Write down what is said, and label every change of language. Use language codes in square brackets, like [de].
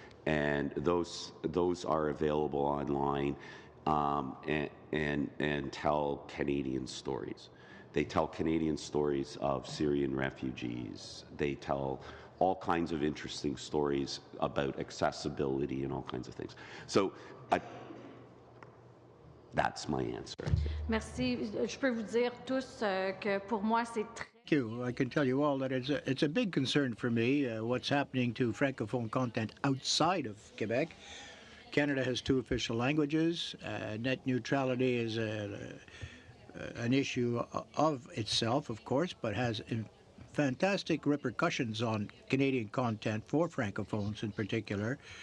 [en] And those are available online and tell Canadian stories. They tell Canadian stories of Syrian refugees. They tell all kinds of interesting stories about accessibility and all kinds of things. So that's my answer. [fr] Merci. Je peux vous dire tous que pour moi, c'est très... [en] Thank you. I can tell you all that it's a big concern for me what's happening to Francophone content outside of Quebec. Canada has 2 official languages. Net neutrality is an issue of itself, of course, but has fantastic repercussions on Canadian content for Francophones in particular.